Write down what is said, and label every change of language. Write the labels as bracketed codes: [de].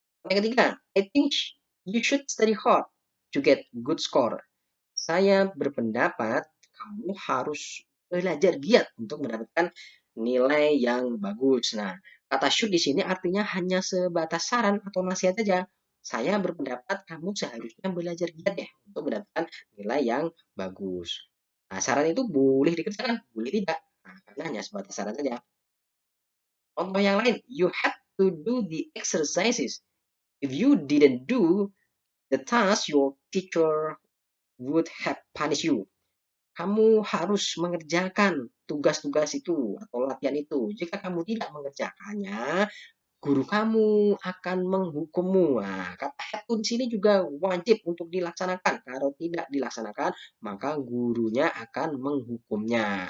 [id] Yang ketiga, [en] I think you should study hard to get good score. [id] Saya berpendapat kamu harus belajar giat untuk mendapatkan nilai yang bagus. Nah, kata should di sini artinya hanya sebatas saran atau nasihat saja. Saya berpendapat kamu seharusnya belajar giat ya untuk mendapatkan nilai yang bagus. Nah, saran itu boleh dikerjakan, boleh tidak. Nah, karena hanya sebatas saran saja. Contoh yang lain, [en] you have to do the exercises. If you didn't do the task, your teacher would have punished you. [id] Kamu harus mengerjakan tugas-tugas itu atau latihan itu. Jika kamu tidak mengerjakannya, guru kamu akan menghukummu. Nah, kata have to di sini juga wajib untuk dilaksanakan. Kalau tidak dilaksanakan, maka gurunya akan menghukumnya.